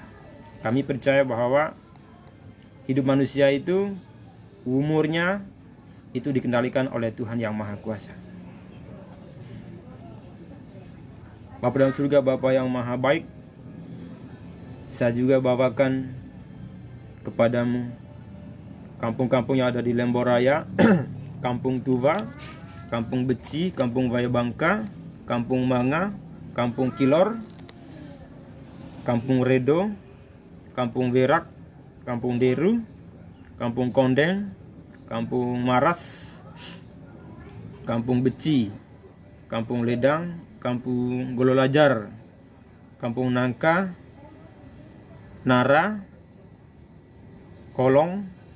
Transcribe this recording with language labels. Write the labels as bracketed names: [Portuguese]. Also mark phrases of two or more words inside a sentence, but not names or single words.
[Indonesian] Kami percaya bahwa hidup manusia itu umurnya itu dikendalikan oleh Tuhan yang Maha Kuasa. Bapa dalam surga, Bapa yang maha baik, saya juga bawakan kepadamu kampung-kampung yang ada di Lembor Raya, Kampung Tuva, Kampung Beci, Kampung Wayabangka, Kampung Manga, Kampung Kilor, Kampung Redo, Kampung Werak, Kampung Deru, Kampung Kondeng, Kampung Maras, Kampung Beci, Kampung Ledang, Kampung Gololajar, Kampung Nangka, Nara, Kolong,